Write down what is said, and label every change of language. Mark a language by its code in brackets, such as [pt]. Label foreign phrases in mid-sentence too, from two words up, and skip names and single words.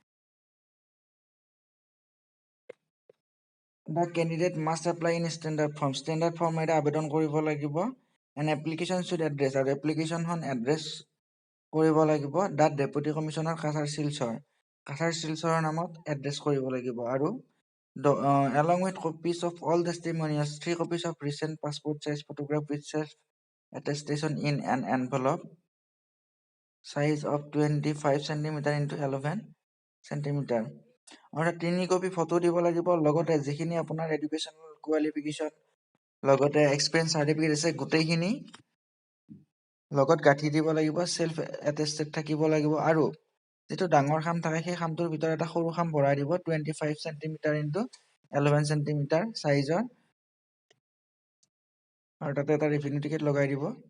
[en] The candidate must apply in standard form. Standard form [as] এটা আবেদন কৰিব লাগিব। [en] An application should address, [as] আৰু এপ্লিকেশ্যনখন এড্ৰেছ কৰিব লাগিব that [en] deputy commissioner [as] কাছাৰ শিলচৰৰ নামত এড্ৰেছ কৰিব লাগিব। [en] আৰু along with copies of all testimonials, 3 copies of recent passport size photograph with self attestation in an envelope size of 25 cm into 11 cm, [as] অৰ্থাৎ 3 কপি ফটো দিব লাগিব। লগতে যিখিনি আপোনাৰ [en] educational qualification [as] লগতে [en] experience certificate [as] আছে গোটেইখিনি লগত গাঁঠি দিব লাগিব, [en] self attested [as] থাকিব লাগিব। আৰু যিটো ডাঙৰ খাম থাকে সেই খামটোৰ ভিতৰত এটা সৰু খাম ভৰাই দিব [en] 25 cm into 11 cm [as] চাইজৰ, আৰু তাতে এটা [en] revenue ticket [as] লগাই দিব।